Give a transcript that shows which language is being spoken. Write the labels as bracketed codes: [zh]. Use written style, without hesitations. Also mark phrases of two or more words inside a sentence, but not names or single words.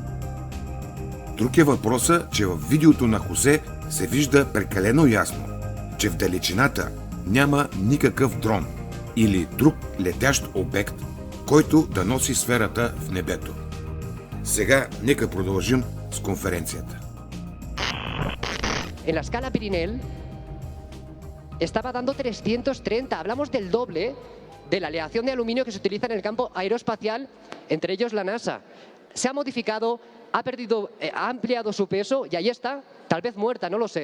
[bg] Друг е въпросът, че в видеото на Хосе се вижда прекалено ясно, че в далечината няма никакъв дрон или друг летящ обект, който да носи сферата в небето. Сега нека продължим с конференцията. [es] En la escala Pirinel estaba dando 330. Hablamos del doble de la aleación de aluminio que se utiliza en el campo aeroespacial, entre ellos la NASA. Se ha modificado, ha ampliado su peso y ahí está, tal vez muerta, no lo sé.